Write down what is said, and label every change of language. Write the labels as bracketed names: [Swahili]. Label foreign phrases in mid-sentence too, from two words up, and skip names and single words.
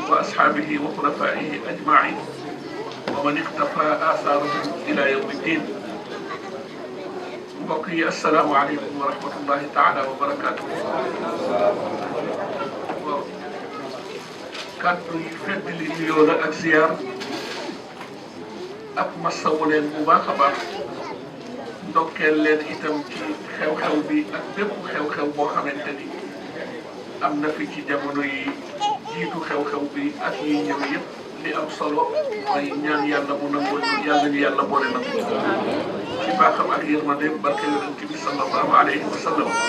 [Arabic] وأصحابه وخلفائه أجمعين ومن اقتفى آثارهم إلى يوم الدين. بقي السلام عليكم ورحمة الله تعالى وبركاته. [Wolof] kàddu yi feddali nuyoo la ak ziar ak masawu leen bu baax a baax ndokkeel leen itam ci xew-xew bi ak bépp xew-xew boo xamante ni am na fi ci jamono yi jiitu xew-xew bi ak yi ñëw yëpp li am solo mooy ñaan yàlla mu nangul yàlla ñu yàlla boole nangu ci baaxam ak yërmande barke yonent bi [Arabic] صلى الله عليه وسلم.